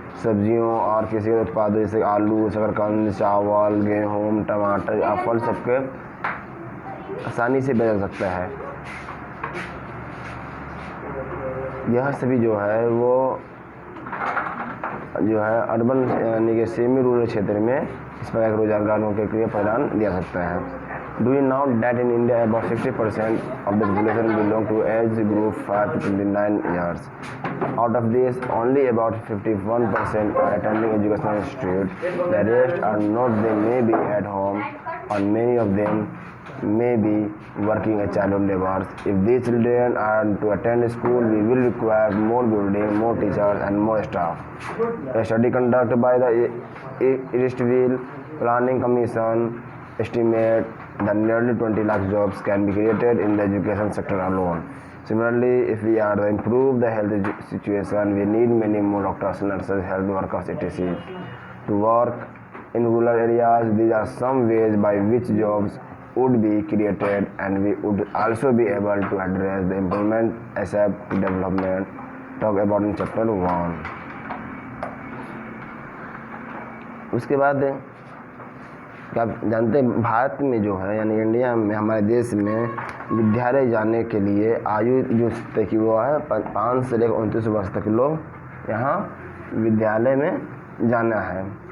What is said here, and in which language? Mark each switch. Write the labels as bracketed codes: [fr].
[hi] सब्जियों और किसी उत्पाद जैसे आलू, शकरकंद, चावल, गेहूँ, टमाटर या फल सबके आसानी से बेचा जा सकता है। यह सभी जो है वो अर्बन यानी कि सेमी रूरल क्षेत्र में इस प्रकार के रोजगारों के लिए प्रदान दिया सकता है। [en] Do you know that in India about 60% of the population belong to age group 5 to 29 years? Out of this, only about 51% are attending educational institute. The rest are not. They may be at home, and many of them may be working as child laborers. If these children are to attend school, we will require more building, more teachers, and more staff. A study conducted by the Eastville Planning Commission estimate that nearly 20 lakh jobs can be created in the education sector alone. Similarly, if we are to improve the health situation, we need many more doctors, nurses, health workers, etc. to work in rural areas. These are some ways by which jobs would be created, and we would also be able to address the employment ASAP development talk about in chapter 1. [hi] उसके बाद क्या आप जानते हैं भारत में जो है यानी इंडिया में, हमारे देश में विद्यालय जाने के लिए आयु जो तय की वो है 5 से लेकर 29 वर्ष तक लोग यहाँ विद्यालय में जाना है।